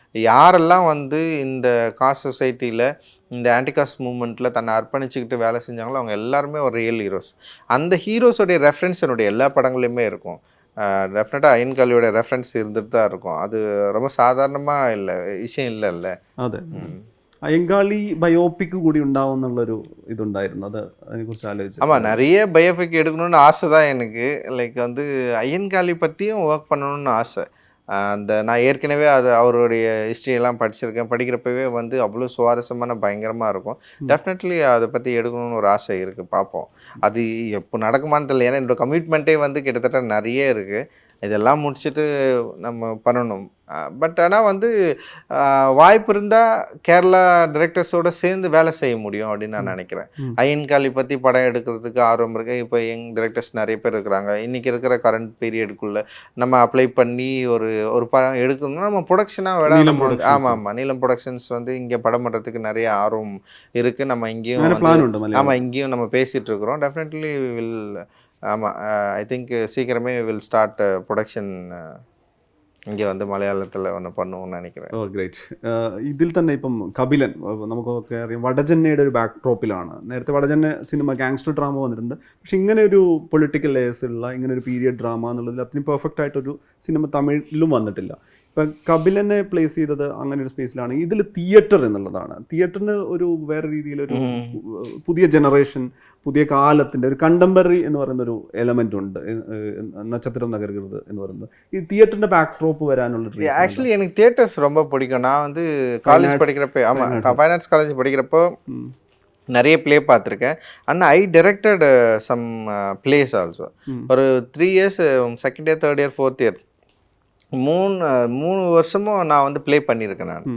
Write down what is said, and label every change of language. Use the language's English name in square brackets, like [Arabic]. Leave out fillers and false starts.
[Tamil] யாரெல்லாம் வந்து இந்த காஸ்ட் சொசைட்டியில் இந்த ஆன்டிகாஸ்ட் மூவ்மெண்ட்டில் தன்னை அர்ப்பணிச்சுக்கிட்டு வேலை செஞ்சாங்களோ அவங்க எல்லாருமே ஒரு ரியல் ஹீரோஸ். அந்த ஹீரோஸோடைய ரெஃபரன்ஸ் என்னுடைய எல்லா படங்களையுமே இருக்கும். டெஃபினட்டாக அயன்காலியோட ரெஃபரன்ஸ் இருந்துட்டு தான் இருக்கும். அது ரொம்ப சாதாரணமாக இல்லை விஷயம் இல்லைல்ல. [Malayalam] അതെ അയ്യങ്കാളി ബയോപിക് കൂടി ഉണ്ടാവും എന്നുള്ളൊരു ഇതുണ്ടായിരുന്നു. അത് അതിനെക്കുറിച്ച് ആലോചിച്ചു. [Tamil] ஆமாம், நிறைய பயோபிக் எடுக்கணும்னு ஆசை தான் எனக்கு. லைக் வந்து அய்யன்காளி பற்றியும் ஒர்க் பண்ணணும்னு ஆசை. அந்த நான் ஏற்கனவே அது அவருடைய ஹிஸ்ட்ரியெல்லாம் படிச்சிருக்கேன். படிக்கிறப்பவே வந்து அவ்வளோ சுவாரஸ்யமான பயங்கரமாக இருக்கும். டெஃபினெட்லி அதை பற்றி எடுக்கணும்னு ஒரு ஆசை இருக்குது. பார்ப்போம் அது எப்போ நடக்குமான்னு தெரியல. ஏன்னா என்னோடய கமிட்மெண்ட்டே வந்து கிட்டத்தட்ட நிறைய இருக்குது. இதெல்லாம் முடிச்சுட்டு நம்ம பண்ணணும். பட் ஆனால் வந்து வாய்ப்பு இருந்தால் கேரளா டிரெக்டர்ஸோடு சேர்ந்து வேலை செய்ய முடியும் அப்படின்னு நான் நினைக்கிறேன். அய்யன்காளி பற்றி படம் எடுக்கிறதுக்கு ஆர்வம் இருக்குது. இப்போ யங் டிரெக்டர்ஸ் நிறைய பேர் இருக்கிறாங்க. இன்றைக்கி இருக்கிற கரண்ட் பீரியடுக்குள்ளே நம்ம அப்ளை பண்ணி ஒரு ஒரு படம் எடுக்கணும்னா நம்ம ப்ரொடக்ஷனாக விட நம்ம ஆமாம் நீலம் ப்ரொடக்ஷன்ஸ் வந்து இங்கே படம் பண்ணுறதுக்கு நிறைய ஆர்வம் இருக்குது. நம்ம இங்கேயும் ஆமாம் இங்கேயும் நம்ம பேசிகிட்டு இருக்கிறோம். டெஃபினெட்லி வில் ஆமாம் [English] I think [Tamil] சீக்கிரமே [English] will start production [Tamil] இங்கே வந்து [Malayalam] മലയാളത്തിൽ ഒന്ന് [Tamil] பண்ணுவோம்னு நினைக்கிறேன். [Malayalam] ഓ ഗ്രേറ്റ്. ഇതിൽ തന്നെ ഇപ്പം കപിലൻ നമുക്കൊക്കെ അറിയാം വടജന്നയുടെ ഒരു ബാക്ക് ഡ്രോപ്പിലാണ്. നേരത്തെ വടജന്ന സിനിമ ഗാങ്സ്റ്റർ ഡ്രാമ വന്നിട്ടുണ്ട്. പക്ഷെ ഇങ്ങനെ ഒരു പൊളിറ്റിക്കൽ ലേയേഴ്സ് ഉള്ള ഇങ്ങനെ ഒരു പീരിയഡ് ഡ്രാമ എന്നുള്ളതിൽ അത്രയും പെർഫെക്റ്റ് ആയിട്ടൊരു സിനിമ തമിഴിലും വന്നിട്ടില്ല. ഇപ്പം കപിലനെ പ്ലേസ് ചെയ്തത് അങ്ങനെ ഒരു സ്പേസിലാണ്. ഇതിൽ തിയേറ്റർ എന്നുള്ളതാണ്. തിയേറ്ററിന് ഒരു വേറെ രീതിയിലൊരു പുതിയ ജനറേഷൻ, പുതിയ കാലത്തിൻ്റെ ഒരു കണ്ടംപററി എന്ന് പറയുന്നൊരു എലമെൻ്റ് ഉണ്ട്. നക്ഷത്രം നഗരുത് എന്ന് പറയുന്നത് ഈ തിയേറ്ററിൻ്റെ ബാക്ക് ഡ്രോപ്പ് വരാനുള്ള. [Tamil] ஆக்சுவலி எனக்கு தியேட்டர்ஸ் ரொம்ப பிடிக்கும். நான் வந்து காலேஜ் படிக்கிறப்ப ஃபைனான்ஸ் காலேஜ் படிக்கிறப்போ நிறைய ப்ளே பார்த்துருக்கேன். [English] And I directed some plays also. [Tamil] ஒரு 3 years second year, third year, fourth year 3 வருஷமும் நான் வந்து ப்ளே பண்ணியிருக்கேன்.